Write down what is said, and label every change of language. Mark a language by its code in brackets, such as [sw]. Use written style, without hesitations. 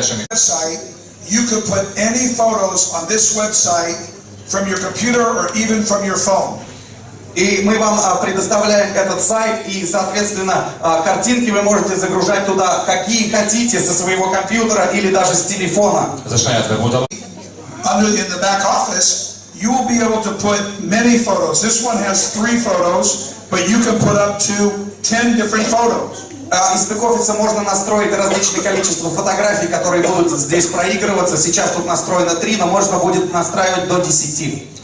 [en] Website, you could put any photos on this website from your computer or even from your phone. [ru] И мы вам предоставляем этот сайт, и, соответственно, картинки вы можете загружать туда, какие хотите, со своего компьютера или даже с телефона. [en] In the back office, you will be able to put many photos. This one has 3 photos, but you can put up to 10 different photos. [ru] Из бэк-офиса можно настроить различное количество фотографий, которые будут здесь проигрываться. Сейчас тут настроено 3, но можно будет настраивать до 10.